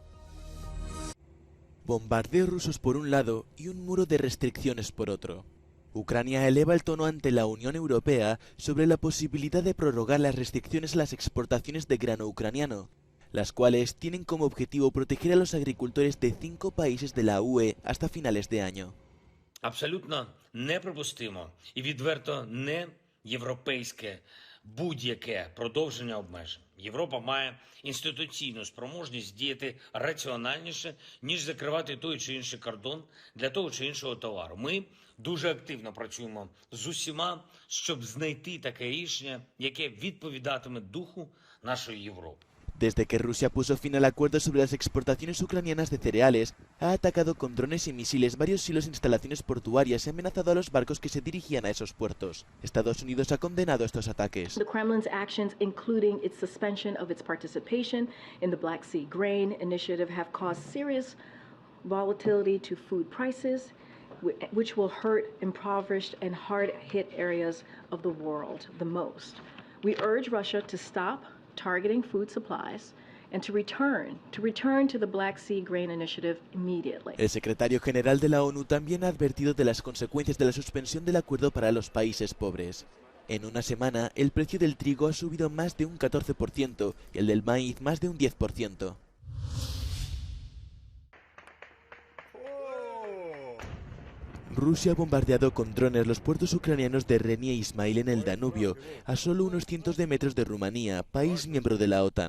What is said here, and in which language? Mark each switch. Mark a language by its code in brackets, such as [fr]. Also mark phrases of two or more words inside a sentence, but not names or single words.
[es] Bombardeos rusos por un lado y un muro de restricciones por otro. Ucrania eleva el tono ante la Unión Europea sobre la posibilidad de prorrogar las restricciones a las exportaciones de grano ucraniano, las cuales tienen como objetivo proteger a los agricultores de 5 países de la UE hasta finales de año. [uk] Абсолютно неприпустимо і відверто не європейське будь-яке продовження обмежень. Європа має інституційну спроможність діяти раціональніше, ніж закривати той чи інший кордон для того чи іншого товару. Ми дуже активно працюємо з усіма, щоб знайти таке рішення, яке відповідатиме духу нашої Європи. [es] Desde que Rusia puso fin al acuerdo sobre las exportaciones ucranianas de cereales, ha atacado con drones y misiles varios silos e instalaciones portuarias y amenazado a los barcos que se dirigían a esos puertos. Estados Unidos ha condenado estos ataques. [en] The Kremlin's actions, including its suspension of its participation in the Black Sea Grain Initiative, have caused serious volatility to food prices, which will hurt impoverished and hard-hit areas of the world the most. We urge Russia to stop targeting food supplies and to return to the Black Sea Grain Initiative immediately. [es] El secretario general de la ONU también ha advertido de las consecuencias de la suspensión del acuerdo para los países pobres. En una semana, el precio del trigo ha subido más de un 14% y el del maíz más de un 10%. Rusia ha bombardeado con drones los puertos ucranianos de Reni e Ismail en el Danubio, a solo unos cientos de metros de Rumanía, país miembro de la OTAN.